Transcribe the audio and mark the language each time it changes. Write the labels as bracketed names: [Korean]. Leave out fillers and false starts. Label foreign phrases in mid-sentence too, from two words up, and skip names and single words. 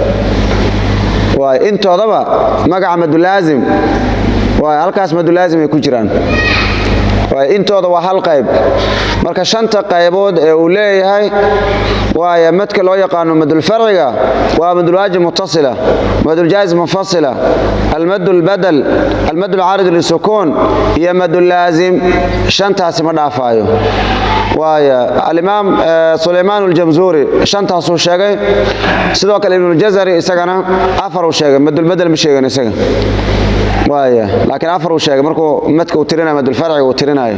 [Somali] waaya intoodaba magaca [Arabic] مد لازم [Somali] waaya halkaas [Arabic] مد لازم [Somali] ay ku jiraan intooda waa hal qayb marka shanta qaybood ee uu leeyahay waaya madka loo yaqaan madul farciga waa [Arabic] مد واجب متصل مد جائز منفصل [Somali] al [Arabic] مد بدل المد العارض للسكون [Somali] iyo [Arabic] مد لازم [Somali] shantaas ma dhaafayo waaya [Arabic] الإمام [Somali] Suleymaan al-Jamzuri shantaas uu sheegay sidoo kale ibn al-Jazari isagana afar uu sheegay [Arabic] مد بدل [Somali] ma sheegan isaga waaya laakiin afar uu sheegay markuu madka uu tirinayo madul farciga uu tirinayo